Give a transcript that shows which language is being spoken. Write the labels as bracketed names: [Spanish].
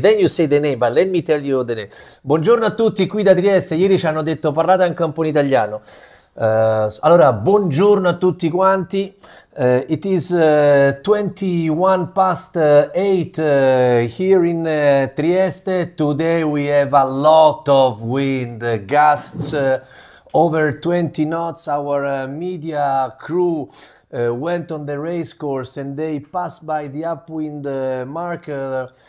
[English] Then you say the name, but let me tell you the name. [Italian] Buongiorno a tutti qui da Trieste. Ieri ci hanno detto parlate anche un po' in italiano. Allora, buongiorno a tutti quanti. [English] It is 21 past 8 here in Trieste. Today we have a lot of wind, gusts over 20 knots. Our media crew went on the race course and they passed by the upwind marker.